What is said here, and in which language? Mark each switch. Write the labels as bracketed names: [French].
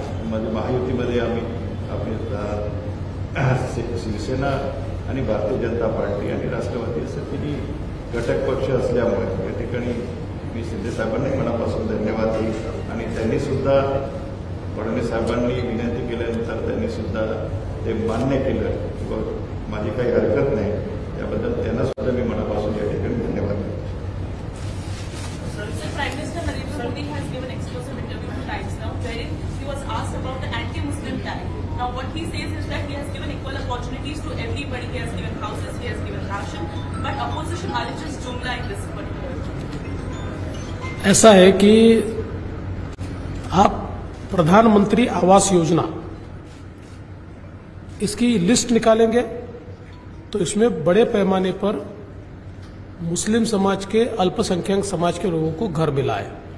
[Marathi] म्हणजे महायुतीमध्ये आम्ही आपली शिवसेना आणि भारतीय जनता पार्टी आणि राष्ट्रवादी असं तिन्ही घटक पक्ष असल्यामुळे या ठिकाणी मी शिंदे साहेबांनाही मनापासून धन्यवाद देईन आणि त्यांनी सुद्धा फडणवीस साहेबांनी विनंती केल्यानंतर त्यांनी सुद्धा ते मान्य केलं की माझी काही हरकत नाही त्याबद्दल त्यांना सुद्धा मी मनापासून या ठिकाणी धन्यवाद देतो. [English] Prime Minister Narendra Modi has given exclusive interview to Times Now wherein he was asked about the anti-Muslim tag. Now what he says is that he has given equal opportunities to everybody. He has given houses, he has given ration, but opposition alleges jumla in this particular. [Hindi] ऐसा है कि आप प्रधानमंत्री आवास योजना इसकी list निकालेंगे तो इसमें बड़े पैमाने पर मुस्लिम समाज के अल्पसंख्यक समाज के लोगों को घर मिला है.